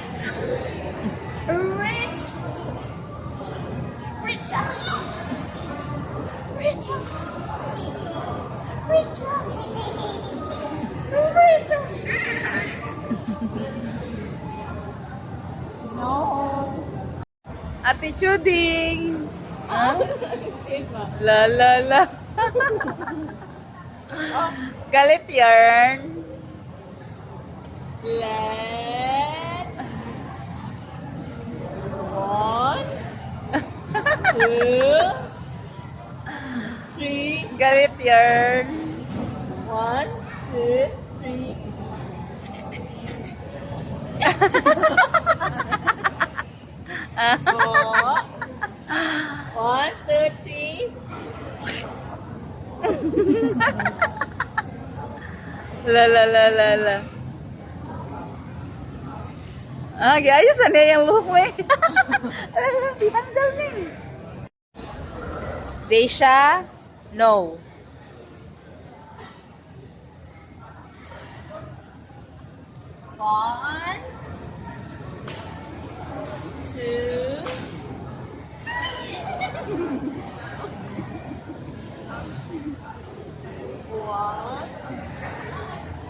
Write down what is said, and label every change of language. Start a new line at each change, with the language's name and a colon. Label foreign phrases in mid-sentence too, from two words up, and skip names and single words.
English: Rich. Rich. Rich. Rich. Rich. No.
Filipino: Ate Chuding. Huh? La la la. Galit yarn.
English: Let's. One. Two.
Filipino: Three. Galit yarn.
English: One, two, three. Four. One, two, three. La la la la la.
Filipino: Ah, ayos na yung buhok mo eh. Tinanggal na eh. Deisha, no.
English: One, two, one, two.